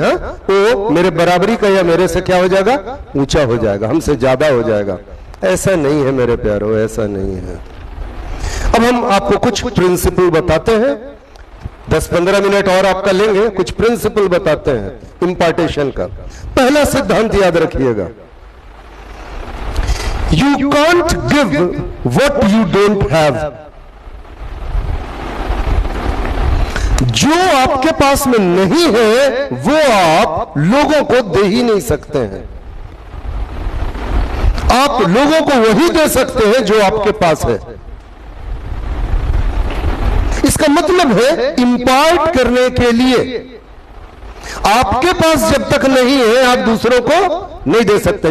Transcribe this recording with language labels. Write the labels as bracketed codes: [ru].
[hi] हाँ, वो मेरे बराबरी का या मेरे से क्या हो जाएगा? ऊंचा हो जाएगा, हमसे ज्यादा हो जाएगा। ऐसा नहीं है मेरे प्यारो, ऐसा नहीं है। अब हम आपको कुछ प्रिंसिपल बताते हैं, 10-15 मिनट और आपका लेंगे, कुछ प्रिंसिपल बताते हैं इंपार्टेशन का। पहला सिद्धांत याद रखिएगा, [en] You can't give what you don't have. [hi] जो आपके पास में नहीं है वो आप लोगों को दे ही नहीं सकते हैं। आप लोगों को वही दे सकते हैं जो आपके पास है। इसका मतलब है इंपार्ट करने के लिए आपके पास जब तक नहीं है आप दूसरों को नहीं दे सकते।